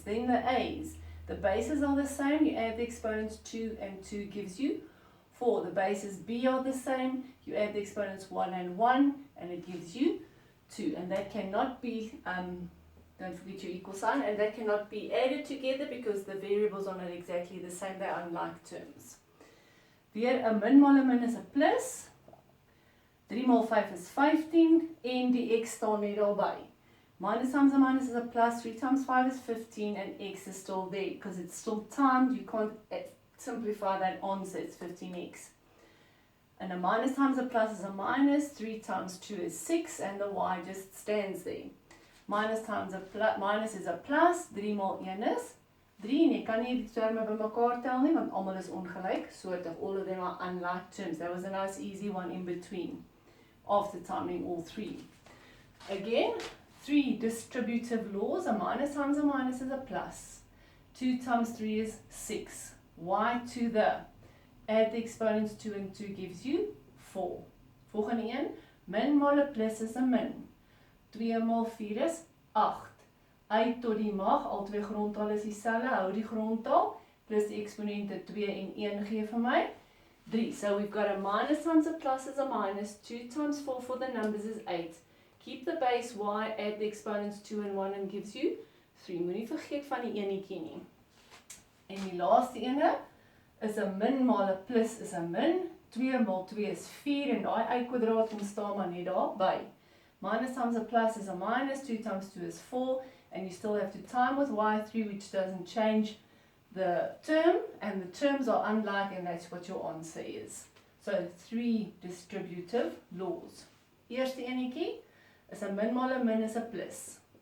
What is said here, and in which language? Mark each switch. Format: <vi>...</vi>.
<en>Then the A's, the bases are the same, you add the exponents 2 and 2 gives you 4. The bases B are the same, you add the exponents 1 and it gives you 2. And that cannot be, don't forget your equal sign, and that cannot be added together because the variables are not exactly the same, they are unlike terms.</en> <af>Weer 'n min maal 'n min is 'n plus. 3 maal 5 is 15 en die x staan net daarby.</af> <en>Minus times a minus is a plus, 3 times 5 is 15 and x is still there because it's still timed, you can't simplify that answer, it's 15x. And a minus times a plus is a minus, 3 times 2 is 6 and the y just stands there. Minus times a plus, minus is a plus, 3</en> <af>maal 1 is 3, en jy kan nie die terme bymekaar tel nie, want almal is ongelyk, soortig,</af> <en>all of them are unlike terms. That was a nice easy one in between, after timing all 3. Again, 3 distributive laws, a minus times a minus is a plus, 2 times 3 is 6, y to the, add the exponents 2 and 2 gives you 4.</en> <af>Volgende een, min maal 'n plus is 'n min. 2 maal 4 is 8. Uit tot die mag, al twee grondtale is dieselfde, hou die grondtal, plus die eksponente 2 en 1 gee vir my 3.</af> <en>So we've got a minus times a plus is a minus, 2 times 4 for the numbers is 8. Keep the base y, add the exponents 2 and 1 and gives you 3.</en> <af>Moenie vergeet van die enetjie nie. En die laaste ene is 'n min maal 'n plus is 'n min, 2 maal 2 is 4 en daai y kwadraat kom staan maar net daar by.</af> <en>Minus times a plus is a minus, 2 times 2 is 4, and you still have to time with y3, which doesn't change the term, and the terms are unlike, and that's what your answer is. So 3 distributive laws.</en> <af>Eerste enetjie is 'n min maal 'n min is 'n plus.</af>